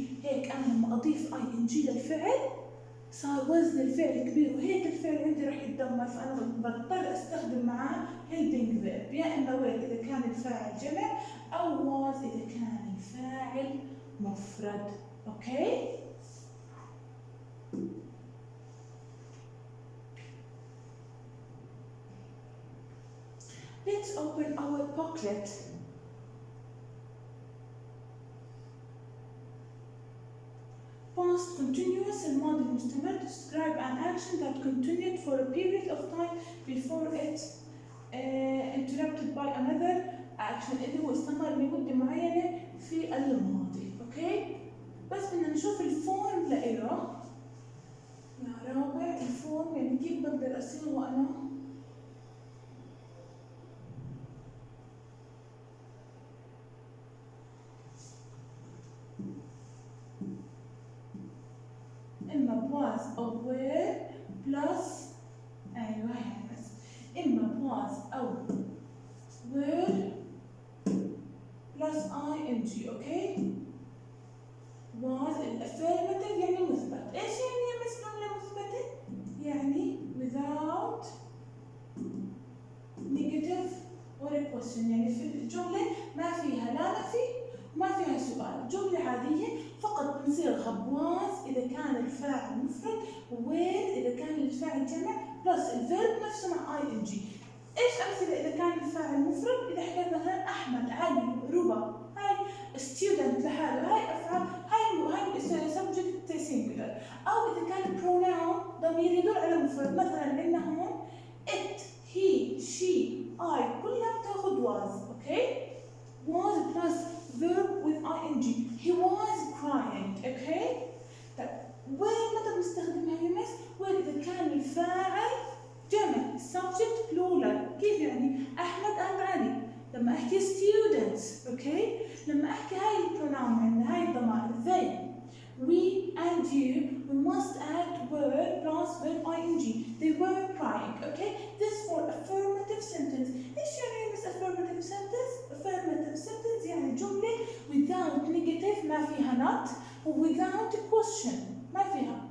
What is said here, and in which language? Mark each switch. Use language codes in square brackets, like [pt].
[ar] هيك أنا لما أضيف ing للفعل صار وزن الفعل كبير، وهيك الفعل عندي راح يتدمر، فأنا بضطر أستخدم معاه helping verb، يا إما will إذا كان الفاعل جمع، أو was إذا كان الفاعل مفرد. [en] Okay? Let's open our booklet. Past continuous [ar] الماضي المستمر [en] describe an action that continued for a period of time before it interrupted by another action، [ar] اللي هو استمر لمدة معينة في الماضي. أوكي؟ بس بدنا نشوف الفورم لإله يا رابع. الفورم يعني كيف بقدر أصيغه أنا؟ إما was أو [en] were plus [ar] أيوه [en] was [ar] أو [en] were plus ing. [ar] أوكي؟ was الأفيرماتيف يعني مثبت. إيش يعني جملة مثبتة؟ يعني [en] without negative or a question. [ar] يعني في الجملة ما فيها لا نفي وما فيها سؤال، جملة عادية فقط بنصيغها was إذا كان الفاعل مفرد وwere إذا كان الفاعل جمع بلس الفيرب نفسه مع ing. إيش أمثلة إذا كان الفاعل مفرد؟ إذا حكيت مثلا أحمد، علي، ربا، هاي student لحاله، هاي أفعال، هاي subject singular. أو إذا كان pronoun ضمير يدل على مفرد، مثلا عندنا هون it، he، she، I كلها بتاخذ was. [en] Okay? was plus verb with ing. He was crying. [ar] أوكي؟ طيب وين متى بنستخدمها يا مس؟ وين إذا كان الفاعل جمع subject plural. كيف يعني؟ أحمد and علي. لما أحكي students. [en] أوكي؟ [ar] لما أحكي هاي البروناون عندنا هاي الضمائر [en] they we and you we must add were plus verb ing. They were crying. Okay? This for affirmative sentence. [ar] إيش يعني مس [en] affirmative sentence؟ affirmative sentence يعني جملة without negative ما فيها not و without a question ما فيها.